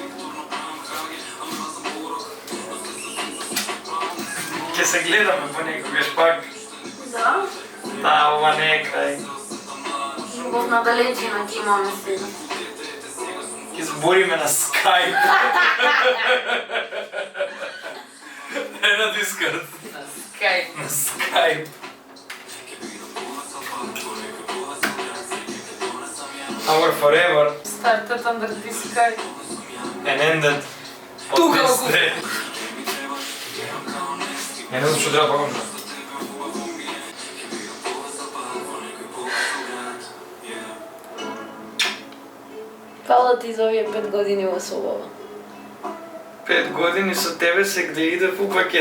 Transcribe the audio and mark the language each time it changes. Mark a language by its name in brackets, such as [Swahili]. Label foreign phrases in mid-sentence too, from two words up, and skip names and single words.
[Macedonian] Ќе се гледаме понекогаш пак. Да? Да, ова не е крај. Любов на далечина ќе имаме сега. Ќе збориме на Skype. Не на Discord. Кај. На Skype. [English] Our forever Started under this sky. and ended. [Macedonian] Тука [English] on this [Macedonian] го day. Не знам што треба пакам. Фала ти за овие 5 години во собава. 5 години со тебе се гледа во пакет.